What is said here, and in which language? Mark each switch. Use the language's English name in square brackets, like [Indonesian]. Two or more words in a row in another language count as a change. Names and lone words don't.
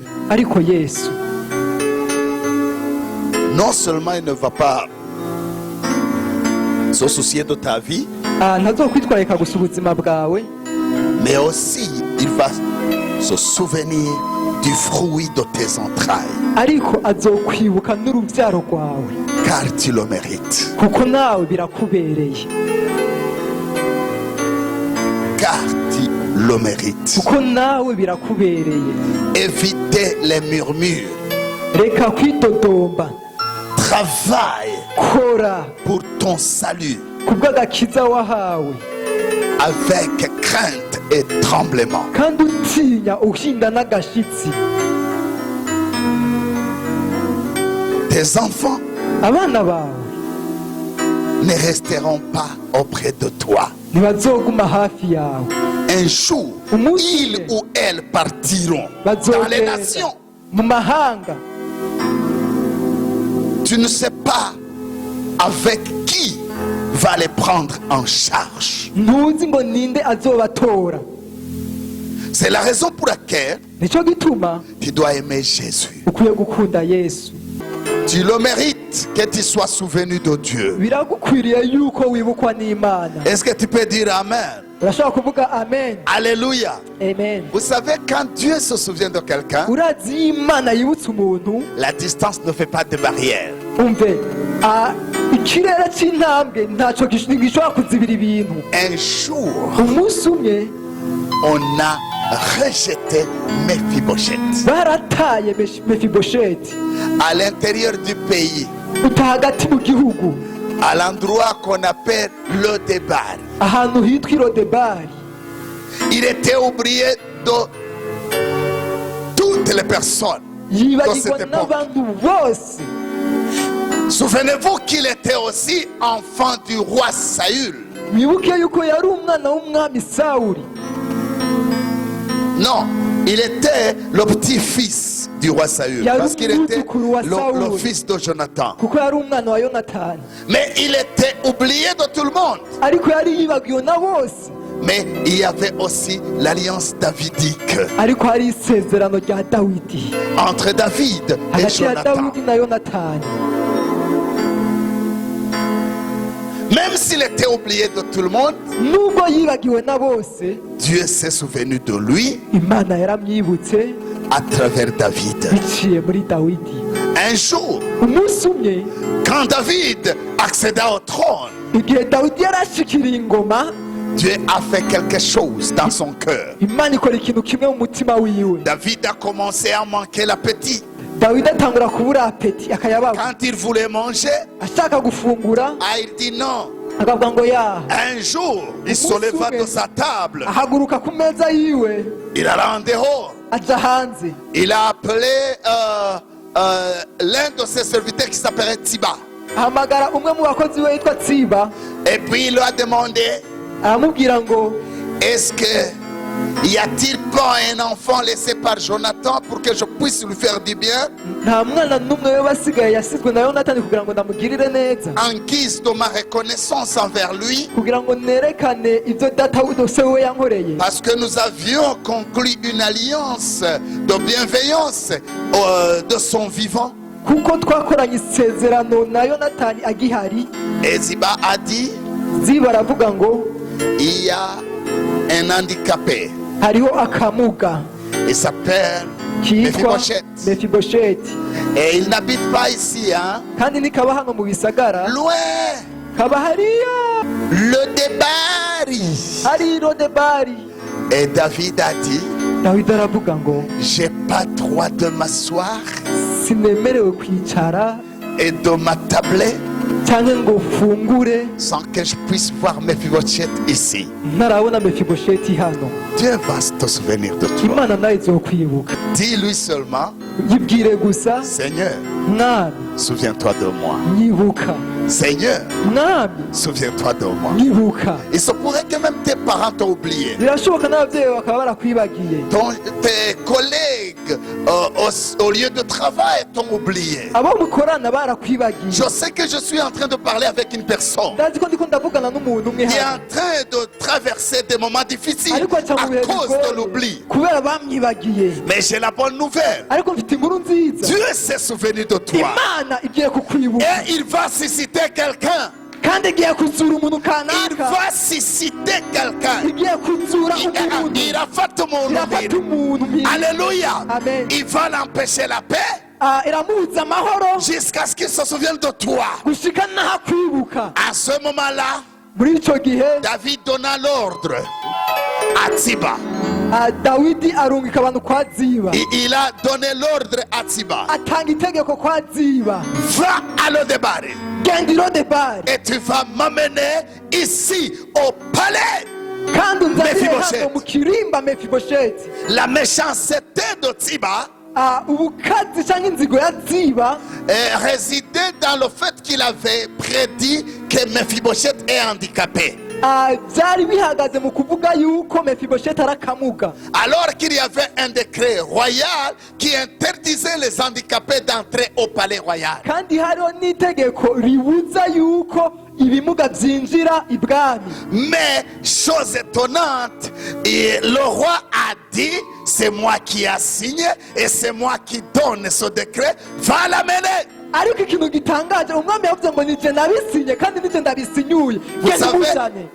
[Rundi] Ariko Yesu [French] non seulement il ne va pas se soucier de ta vie, [Rundi] ntazokwitwararika gusa ubuzima bwawe, [French] mais aussi il va se souvenir du fruit de tes entrailles, [Rundi] ariko azokwibuka n'urubyaro rwawe, [French] car tu le mérites. [Rundi] kuko nawe birakubereye. [French] Car tu le mérites. [Rundi] Kuko nawe birakubereye. [French] Évitez les murmures. [Rundi] Reka kwidodomba. [French] Travaille [Rundi] Kora [French] pour ton salut [Rundi] kubw'agakiza wahawe, [French] avec crainte et tremblement. [Rundi] kandi utinya uhinda n'agashitsi. [French] Tes enfants [Rundi] Abana bawe [French] ne resteront pas auprès de toi. [Rundi] ntibazoguma hafi yawe. [French] Un jour, ils ou elles partiront dans les [Rundi] Bazogenda [French] nations. [Rundi] mu mahanga. [French] Tu ne sais pas avec qui va les prendre en charge. [Rundi] Ntuzi ngo ninde azobatora. [French] C'est la raison pour laquelle [Rundi] Nico gituma [French] tu dois aimer Jésus. [Rundi] ukwiye gukunda Yesu. [French] Tu le mérites que tu sois souvenu de Dieu. [Rundi] Biragukwiriye yuko wibukwa n'Imana. [French] Est-ce que tu peux dire Amen? [Rundi] Urashobora kuvuga amen. [French] Alléluia. [Rundi] Amen. [French] Vous savez, quand Dieu se souvient de quelqu'un, [Rundi] Urazi Imana yibutse umuntu, [French] la distance ne fait pas de barrière. [Rundi] umve ikirere cy'intambwe ntacyo gishobora kuzibira ibintu. [French] Un jour, [Rundi] Umunsi umwe [French] on a rejeté Mephibosheth [Rundi] barataye Mefibosheti [French] à l'intérieur du pays, [Rundi] uta hagati mu gihugu [French] à l'endroit qu'on appelle le Débar. [Rundi] ahantu hitwa Irodebari. [French] Il était oublié de toutes les personnes dans [Rundi] yibagirwa [French] cette époque. [Rundi] n'abantu bose. [French] Souvenez-vous qu'il était aussi enfant du roi Saül. [Rundi] Mwibuke yuko yari umwana w'umwami Sawuli. [French] Non, il était le petit-fils du roi Saül, [Rundi] Yari [French] parce qu'il était [Rundi] umwuzukuru wa [French] le [Rundi] Sawuli. [French] fils de Jonathan. [Rundi] Kuko yari umwana wa Yonatani. [French] Mais il était oublié de tout le monde. [Rundi] Ariko yari yibagiwe na bose. [French] Mais il y avait aussi l'alliance davidique [Rundi] Ariko hari isezerano rya Dawidi [French] entre David et [Rundi] hagati ya [French] Jonathan. [Rundi] Dawidi na Yonatani. [French] Même s'il était oublié de tout le monde, [Rundi] Nubwo yibagiwe na bose, [French] Dieu s'est souvenu de lui [Rundi] Imana yaramwibutse [French] à travers David. [Rundi] biciye muri Dawidi. [French] Un jour, [Rundi] Umunsi umwe [French] quand David accéda au trône, [Rundi] igihe Dawidi yarashikiriye ingoma, [French] Dieu a fait quelque chose dans son cœur. [Rundi] Imana ikora ikintu kimwe mu mutima wiwe. [French] David a commencé à manquer l'appétit. [Rundi] Dawidi atangura kubura apeti akayabaga. [French] Quand il voulait manger, [Rundi] Ashaka gufungura [French] il dit non. [Rundi] akavuga ngo ya. [French] Un jour, il se leva de sa table. [Rundi] Ahaguruka ku meza yiwe [French] Il alla en dehors. [Rundi] aja hanze. [French] Il a appelé l'un de ses serviteurs qui s'appelait Tiba. [Rundi] Ahamagara umwe mu bakozi we yitwa Tsiba, [French] Et puis il lui a demandé, [Rundi] aramubwira ngo [French] est-ce que y a-t-il pas un enfant laissé par Jonathan pour que je puisse lui faire du bien [Rundi] nta mwana n'umwe we basigaye yasizwe na Yonatani kugira ngo ndamugirire neza, [French] en guise de ma reconnaissance envers lui? [Rundi] kugira ngo nerekane ibyo data se we yankoreye. [French] Parce que nous avions conclu une alliance de bienveillance de son vivant. [Rundi] Kuko twakoranye isezerano na Yonatani agihari. [French] Et Ziba a dit, [Rundi] Ziba aravuga ngo [French] il y a un handicapé. [Rundi] hariho akamuga [French] Il s'appelle [Rundi] kitwa [French] Mephibosheth. [Rundi] Mefibosheti, [French] Et il n'habite pas ici, hein? [Rundi] kandi nikaba hano mu bisagara, [French] Loin. [Rundi] kaba hariya [French] Le Débari. [Rundi] hari Irodebari. [French] Et David a dit, [Rundi] Dawidi aravuga ngo [French] j'ai pas droit de m'asseoir [Rundi] sinemerewe kwicara [French] et de m'attabler [Rundi] cyangwa ngo fungure [French] sans que je puisse voir Mephibosheth ici. [Rundi] ntarabona Mefibosheti hano. [French] Dieu va se souvenir de toi. [Rundi] Imana nayo izokwibuka. [French] Dis-lui seulement, [Rundi] Yibwire gusa, [French] Seigneur, [Rundi] mwami [French] souviens-toi de moi. [Rundi] nyibuka, [French] Seigneur, [Rundi] mwami [French] souviens-toi de moi. [Rundi] nyibuka. [French] Il se pourrait que même tes parents t'ont oublié. [Rundi] Birashoboka n'ababyeyi bakaba barakwibagiye, [French] Tes collègues au lieu de travail t'ont oublié. [Rundi] abo mukorana barakwibagiye. [French] Je sais que je suis en train de parler avec une personne [Rundi] Ndazi ko ndiko ndavugana n'umuntu umwe [French] qui est [Rundi] hano, [French] en train de traverser des moments difficiles [Rundi] ariko aca [French] à [Rundi] mu bihe [French] cause de [Rundi] bigoye [French] l'oubli. [Rundi] kubera bamwibagiye. [French] Mais j'ai la bonne nouvelle. [Rundi] Ariko mfite inkuru nziza, [French] Dieu s'est souvenu de toi. [Rundi] Imana igiye kukwibuka [French] Et il va susciter quelqu'un. [Rundi] kandi igiye kuzura umuntu [French] Il [Rundi] kanaka, [French] va susciter quelqu'un. [Rundi] igiye kuzura umuntu, [French] Il a fait mon [Rundi] irafata umuntu mpiri. [French] Alléluia. [Rundi] Amen. [French] Il va l'empêcher la paix [Rundi] Iramubuza amahoro [French] jusqu'à ce qu'il se souvienne de toi. [Rundi] gushika n'aho akwibuka. [French] À ce moment-là, [Rundi] Muri icyo gihe [French] David donna l'ordre à Tiba. [Rundi] Dawidi arungika abantu kwa Ziba, [French] Il a donné l'ordre à Tiba. [Rundi] atanga itegeko kwa Ziba, [French] Va à Lo-Debar [Rundi] genda Irodebari [French] et tu vas m'amener ici au palais. [Rundi] kandi unzanire [French] Mephibosheti. [Rundi] hano mu kirimba Mefibosheti. [French] La méchanceté de Tiba [Rundi] Ubukazi cyangwa inzigo ya Ziba [French] résidait dans le fait qu'il avait prédit que Mephibosheth est handicapé. [Rundi] byari bihagaze mu kuvuga yuko Mefibosheti ari akamuga, [French] Alors qu'il y avait un décret royal qui interdisait les handicapés d'entrer au palais royal. [Rundi] kandi hariho n'itegeko ribuza yuko ibimuga byinjira ibwami. [French] Mais, chose étonnante, le roi a dit, c'est moi qui a signé et c'est moi qui donne ce décret, va l'amener. [Rundi] Ariko ikintu gitangaje, umwami yavuze ngo nije nabisinye kandi nije ndabisinyuye, genda umuzane.